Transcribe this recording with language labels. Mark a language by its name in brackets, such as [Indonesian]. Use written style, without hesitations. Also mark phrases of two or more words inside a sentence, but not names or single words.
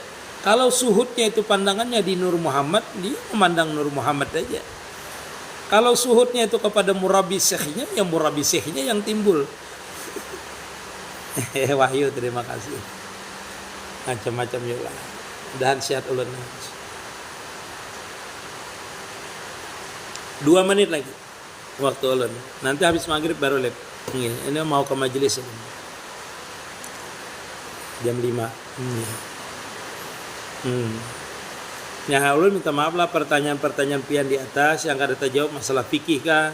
[Indonesian] Kalau suhudnya itu pandangannya di Nur Muhammad, dia memandang Nur Muhammad aja. Kalau suhudnya itu kepada murabi syekhnya, ya murabi syekhnya yang timbul. Wahyu, terima kasih. Macam-macam juga. [Banjar] Dan sihat ulun. 2 menit lagi waktu ulun. [Indonesian] Nanti habis maghrib baru lep. Ini mau ke majelis jam 5. [Banjar] Ya ulun minta maaf lah pertanyaan-pertanyaan pian di atas yang kada terjawab masalah fikih kah.